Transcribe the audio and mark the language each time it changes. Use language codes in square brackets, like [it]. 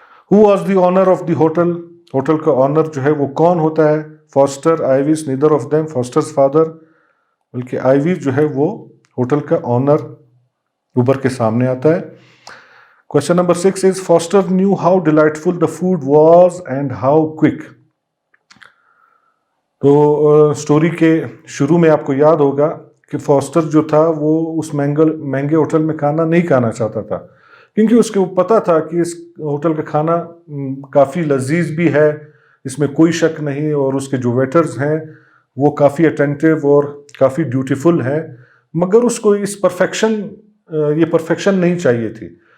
[en] ہو was the owner of the hotel. [ur] Hotel کا owner جو ہے وہ کون ہوتا ہے؟ [en] Foster, Ivey's, neither of them. Foster's father, [ur] بلکہ آئیویز جو ہے وہ ہوٹل کا آنر اوپر کے سامنے آتا ہے. [en] Question number 6 is Foster knew how delightful the food was and how quick. [ur] تو سٹوری کے شروع میں آپ کو یاد ہوگا کہ فاسٹر جو تھا وہ اس مہنگے ہوٹل میں کھانا نہیں کھانا چاہتا تھا، کیونکہ اس کو پتہ تھا کہ اس ہوٹل کا کھانا کافی لذیذ بھی ہے، اس میں کوئی شک نہیں، اور اس کے جو ویٹرز ہیں وہ کافی اٹینٹیو اور کافی ڈیوٹیفل ہیں، مگر اس کو یہ پرفیکشن نہیں چاہیے تھی.